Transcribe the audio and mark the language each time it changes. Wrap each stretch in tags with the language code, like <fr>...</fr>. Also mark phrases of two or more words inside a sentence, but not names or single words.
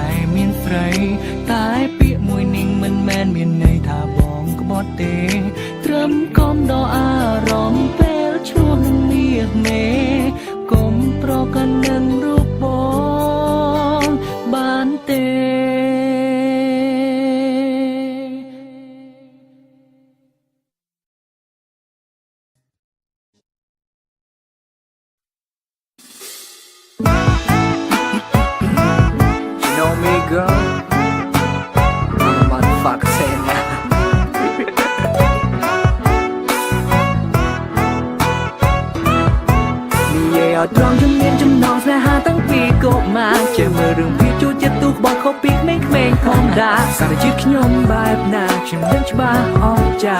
<km>មានស្រីតែពាក្យមួយនេះមិនមែនមានន័ យថាបងក្បត់ទេត្រឹមកំដរអារម្មណ៍ពេលឈ្លោះនឹងមាសមេកុំប្រកាន់នឹងរូបបងបានទេ</km> <en>You know me, girl. I'm a motherfucker saying that.</en> <km>អត់ត្រង់ជំនាញចំណងស្នេហាតាំងពីកុមារជាមើលរឿងពីជួចចិត្តទូក្បត់ខុសពីក្មេងៗធម្មតាសារជាតិខ្ញុំបែបណាខ្ញុំដឹងច្បាស់អស្ចា</km>